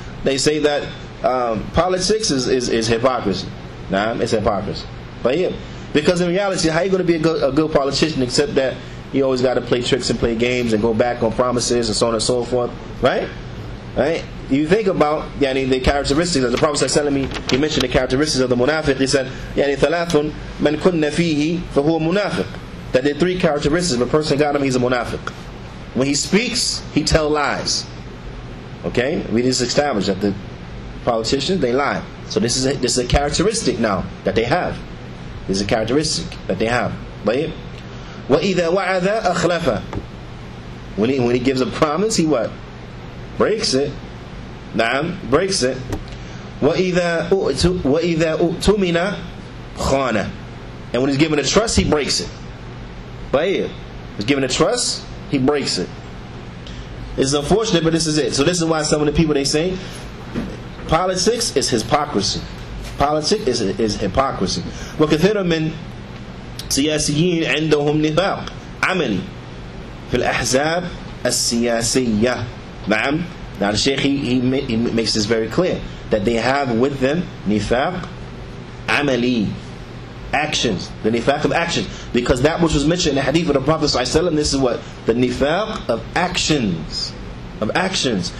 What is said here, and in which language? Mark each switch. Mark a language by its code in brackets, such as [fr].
[en] They say that politics is hypocrisy. Nah, it's hypocrisy. But yeah, because in reality, how are you going to be a good politician except that you always got to play tricks and play games and go back on promises and so on and so forth, right? Right? You think about the characteristics of the Prophet ﷺ. He mentioned the characteristics of the munafiq. He said, [ar] ثلاث من كن فيه فهو منافق. [en] That there are three characteristics. If a person got him, he's a munafiq. When he speaks, he tells lies. Okay, we just established that the politicians, they lie. So this is a characteristic now that they have. This is a characteristic that they have. [ar] But وَإِذَا وَعَذَا أَخْلَفَ. [en] When he gives a promise, he what? Breaks it. Naam, breaks it. [ar] وَإِذَا أُؤْتُمِنَ خَانَ. [en] And when he's given a trust, he breaks it. But he's given a trust, he breaks it. It's unfortunate, but this is it. So this is why some of the people, they say politics is hypocrisy. Politics is hypocrisy. [ar] وَكَثِيرًا مِنْ سياسيين عندهم نفاق عملي في الأحزاب السياسية. نعم. [en] Now the Shaykh he makes this very clear that they have with them nifaq amali, actions, the nifaq of action, because that which was mentioned in the hadith of the Prophet ﷺ, this is what? The nifaq of actions. Of actions.